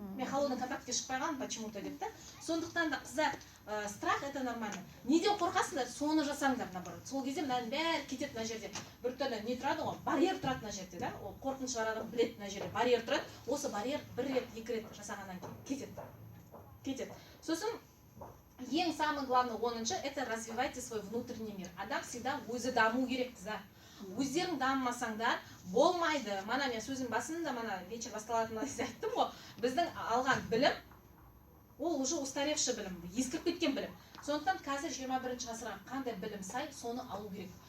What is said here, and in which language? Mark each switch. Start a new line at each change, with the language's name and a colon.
Kazakh: Мен холодный контактке шықпай қалдым,
Russian: почему-то
Kazakh: деп та. Сондықтан да қыздар,
Russian: страх это нормально.
Kazakh: Неден қорқасыңдар, соны жасаңдар наоборот. Сол кезде мынаның бәрі кетеді мына жерде. Бір түрлі не тұрады ғой, барьер тұрады мына жерде да. Ол қорқыныш бар адам біледі мына жерде. Барьер тұрады. Осы барьер 1 рет, 2 рет жасағаннан кейін кетеді. Сосын ең
Russian: самый главный 10-шы это развивайте свой внутренний мир.
Kazakh: Адам всегда өзі даму керек, қыздар. Өздерің дамымасаңдар болмайды. Мана мен сөзім басында мана вечер басталатынын айттым ғой. Біздің алған білім ол
Russian: уже устаревший
Kazakh: білім, ескіріп кеткен білім. Сондықтан қазір 21-ші ғасырға қандай білім сай, соны алу керек.